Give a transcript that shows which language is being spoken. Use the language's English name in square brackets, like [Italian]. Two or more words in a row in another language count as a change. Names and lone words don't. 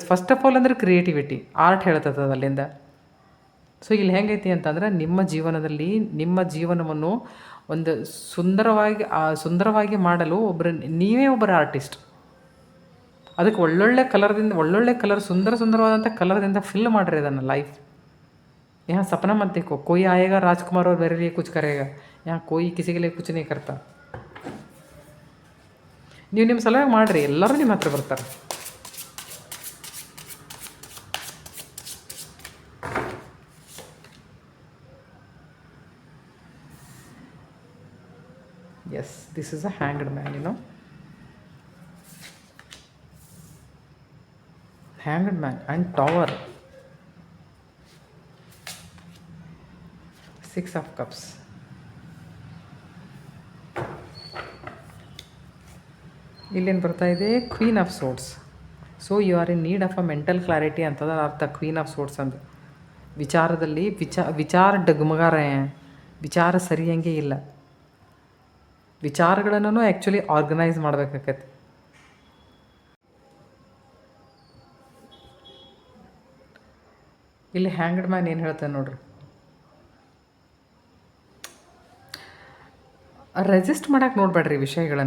[English] first of all [Kannada] ಅಂದ್ರೆ ಕ್ರಿಯೇಟಿವಿಟಿ, ಆರ್ಟ್ ಹೇಳ್ತದೆ ಅಲ್ಲಿಂದ. ಸೊ ಇಲ್ಲಿ ಹೆಂಗೈತಿ ಅಂತಂದ್ರೆ ನಿಮ್ಮ ಜೀವನದಲ್ಲಿ ನಿಮ್ಮ ಜೀವನವನ್ನು ಒಂದು ಸುಂದರವಾಗಿ ಮಾಡಲು ನೀವೇ ಒಬ್ಬರ ಆರ್ಟಿಸ್ಟ್. ಅದಕ್ಕೆ ಒಳ್ಳೊಳ್ಳೆ ಕಲರ್ ಸುಂದರವಾದಂಥ ಕಲರ್ದಿಂದ ಫಿಲ್ ಮಾಡಿರಿ ಅದನ್ನು ಲೈಫ್. [Hindi] यहाँ सपना मत देखो कोई आएगा राजकुमार और मेरे लिए कुछ करेगा, यहाँ कोई किसी के लिए कुछ नहीं करता. [Kannada] ನೀವು ನಿಮ್ಮ ಸಲುವಾಗಿ ಮಾಡಿರಿ, ಎಲ್ಲರೂ ನಿಮ್ಮ ಹತ್ರ ಬರ್ತಾರೆ. ಎಸ್, [English] this is a hanged man, hanged man and tower. 6 of cups. [Kannada] ಇಲ್ಲೇನು ಬರ್ತಾ ಇದೆ, ಕ್ವೀನ್ ಆಫ್ ಸೋರ್ಡ್ಸ್. [English] so you are in need of a mental clarity [Kannada] ಅಂತದ ಅರ್ಥ [English] ಕ್ವೀನ್ ಆಫ್ ಸೋರ್ಡ್ಸ್ ಅಂದ್ರೆ. [Kannada] ವಿಚಾರದಲ್ಲಿ ವಿಚಾರ ಡಗಮಗಾರ, ವಿಚಾರ ಸರಿಯಂಗೆ ಇಲ್ಲ. ವಿಚಾರಗಳನ್ನು [English] actually organise [Kannada] ಮಾಡಬೇಕಾಗತ್ತೆ. ಇಲ್ಲಿ ಹ್ಯಾಂಗ್ಡ್ ಮ್ಯಾನ್ ಏನು ಹೇಳ್ತಾನೆ ನೋಡ್ರಿ, ರೆಸಿಸ್ಟ್ ಮಾಡೋಕೆ ನೋಡಬೇಡ್ರಿ ವಿಷಯಗಳನ್ನು.